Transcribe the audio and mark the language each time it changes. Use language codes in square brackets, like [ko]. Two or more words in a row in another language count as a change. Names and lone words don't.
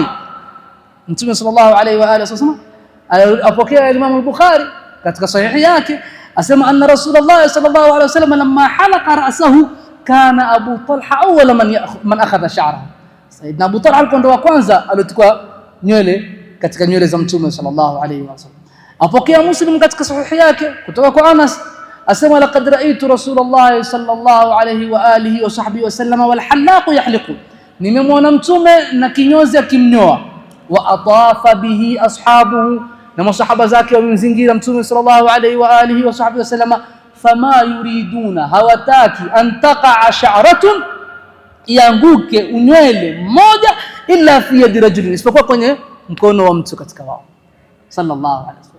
[ar] Mtume صلى الله عليه وعلى آله وسلم [sw] apokea Imam al-Bukhari katika sahihi yake, asema [ar] أن رسول الله صلى الله عليه وسلم لما حلق رأسه كان أبو طلحة أول من أخذ شعره. [sw] Sayyidina Abu Talha alikuwa ndo wa kwanza aliochukua nywele katika nywele za Mtume [ar] صلى الله عليه وسلم. [sw] Apokea Muslim katika sahihi yake kutoka kwa Anas, asema [ar] لقد رأيت رسول الله صلى الله عليه وعلى آله وصحبه وسلم والحلاق يحلق, [sw] nimemwona Mtume na kinyozi akimnyoa. [ar] وأطاف به أصحابه, [sw] na masahaba zake wamemzingira Mtume [ar] صلى الله عليه وعلى آله وصحبه وسلم. فما يريدون, hawataki أن تقع شعرة, [sw] ianguke unywele mmoja, [ar] إلا في يد رجل, [sw] isipokuwa kwenye mkono wa mtu katika wao [ar] صلى الله عليه وسلم.